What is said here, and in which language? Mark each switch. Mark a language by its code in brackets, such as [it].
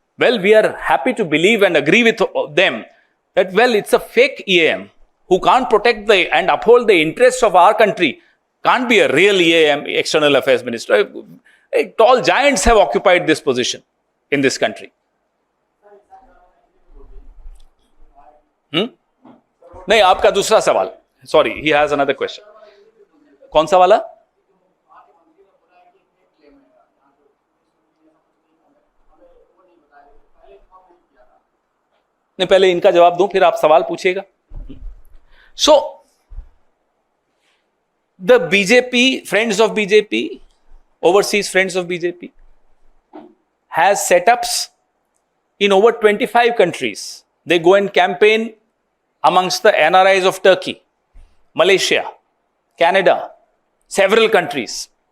[en] Well, we are happy to believe and agree with them that, well, it's a fake EAM who can't protect and uphold the interests of our country. Can't be a real EAM, External Affairs Minister. Tall giants have occupied this position in this country. [hi] नहीं, आपका दूसरा सवाल, sorry, [en] he has another question. [hi] कौन सा वाला? नहीं, पहले इनका जवाब दूं फिर आप सवाल पूछिएगा. [en] So the BJP, friends of BJP, overseas friends of BJP has setups in over 25 countries. They go and campaign amongst the NRIs of Turkey, Malaysia, Canada, several countries.